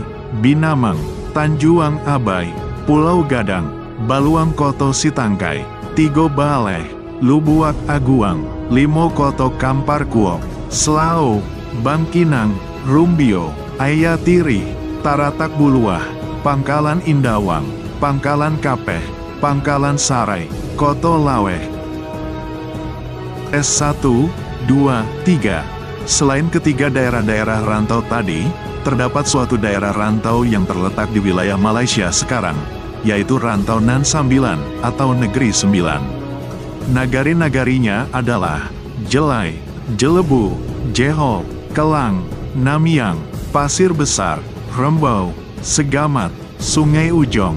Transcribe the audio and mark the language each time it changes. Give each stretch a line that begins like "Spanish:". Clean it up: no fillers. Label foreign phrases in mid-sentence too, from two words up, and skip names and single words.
Indonesian: Binamang, Tanjuang Abai, Pulau Gadang, Baluang Koto Sitangkai, Tigo Baleh, Lubuak Aguang, Limo Koto Kampar Kuok, Selao, Bangkinang, Rumbio, Ayatiri, Taratak Buluah, Pangkalan Indawang, Pangkalan Kapeh, Pangkalan Sarai, Koto Laweh. S1, 2, 3. Selain ketiga daerah-daerah rantau tadi, terdapat suatu daerah rantau yang terletak di wilayah Malaysia sekarang, yaitu Rantau Nan Sambilan atau Negeri Sembilan. Nagari-nagarinya adalah Jelai, Jelebu, Jehol, Kelang, Namiang, Pasir Besar, Rembau, Segamat, Sungai Ujong.